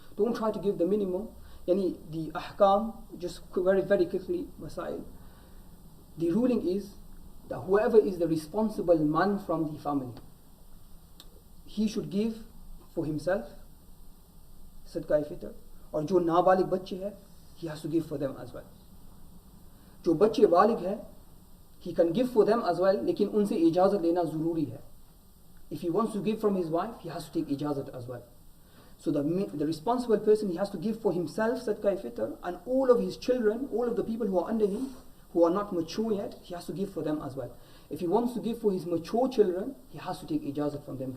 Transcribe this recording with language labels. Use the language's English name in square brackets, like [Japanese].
[English] Don't try to give the minimum. Yani the ahkam, just very, very quickly, masail. The ruling is that whoever is the responsible man from the family, he should give for himself, [Hindi] सदका फितर, और जो नाबालिग बच्चे हैं [English] he has to give for them as well. [Hindi] जो बच्चे बालिग हैं [English] he can give for them as well, [Hindi] लेकिन उनसे इजाज़त लेना ज़रूरी है. [English] If he wants to give from his wife, he has to take ijazat as well. So the responsible person, he has to give for himself sadqa fitr, and all of his children, all of the people who are under him, who are not mature yet, he has to give for them as well. If he wants to give for his mature children, he has to take ijazat from them.